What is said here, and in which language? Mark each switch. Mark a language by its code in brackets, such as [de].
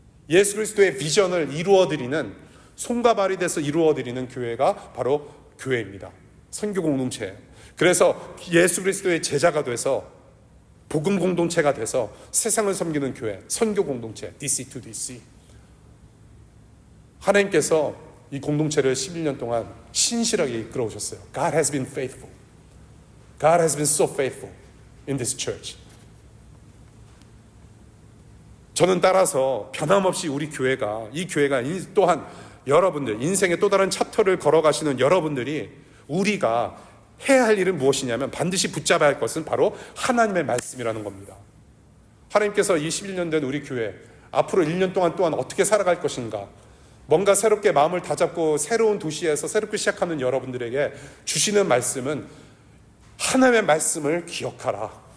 [ko] 예수 그리스도의 비전을 이루어드리는, 손과 발이 돼서 이루어드리는 교회가 바로 교회입니다. 선교 공동체예요. 그래서 예수 그리스도의 제자가 돼서 복음 공동체가 돼서 세상을 섬기는 교회, 선교 공동체, DC to DC. 하나님께서 이 공동체를 11년 동안 신실하게 이끌어 오셨어요. [en] God has been faithful. God has been so faithful in this church. [ko] 저는 따라서 변함없이 우리 교회가, 이 교회가 또한 여러분들, 인생의 또 다른 챕터를 걸어가시는 여러분들이, 우리가 해야 할 일은 무엇이냐면 반드시 붙잡아야 할 것은 바로 하나님의 말씀이라는 겁니다. 하나님께서 이 11년 된 우리 교회, 앞으로 1년 동안 또한 어떻게 살아갈 것인가, 뭔가 새롭게 마음을 다잡고 새로운 도시에서 새롭게 시작하는 여러분들에게 주시는 말씀은 하나님의 말씀을 기억하라.